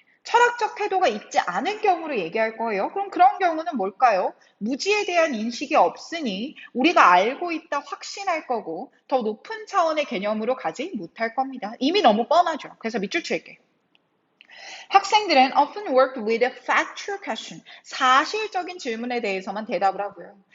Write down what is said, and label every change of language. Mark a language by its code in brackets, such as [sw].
[ko] 철학적 태도가 있지 않은 경우를 얘기할 거예요. 그럼 그런 경우는 뭘까요? 무지에 대한 인식이 없으니 우리가 알고 있다 확신할 거고 더 높은 차원의 개념으로 가지 못할 겁니다. 이미 너무 뻔하죠. 그래서 밑줄 칠게. 학생들은 [en] often work with a factual question. [ko] 사실적인 질문에 대해서만 대답을 하고요.